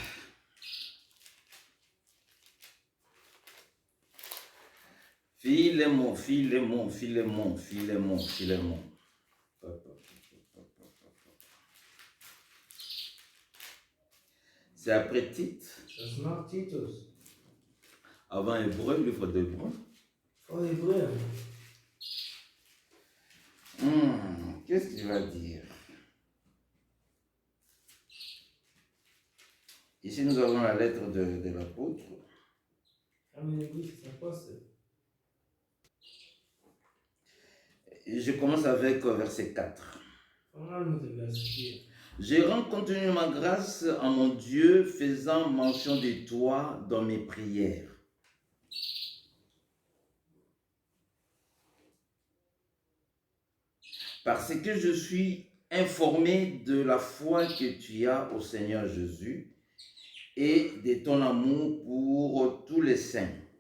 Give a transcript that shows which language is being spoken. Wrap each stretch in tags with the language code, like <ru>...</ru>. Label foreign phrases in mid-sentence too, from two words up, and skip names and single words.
<fr>Philémon. C'est après Tite.</fr> <de>das macht Titus.</de> <fr>Avant Hébreu, le livre d'Hébreu.</fr> <de>Vor Hebräer.</de> <fr>Qu'est-ce qu'il va dire? Ici, nous avons la lettre de l'apôtre.</fr> <de>Haben wir den Brief des Apostels.</de> <fr>Je commence avec verset 4.</fr> <de>Fangen wir an mit dem Vers 4.</de> <fr>J'ai rencontré ma grâce en mon Dieu, faisant mention de toi dans mes prières. Parce que je suis informé de la foi que tu as au Seigneur Jésus et de ton amour pour tous les saints.</fr>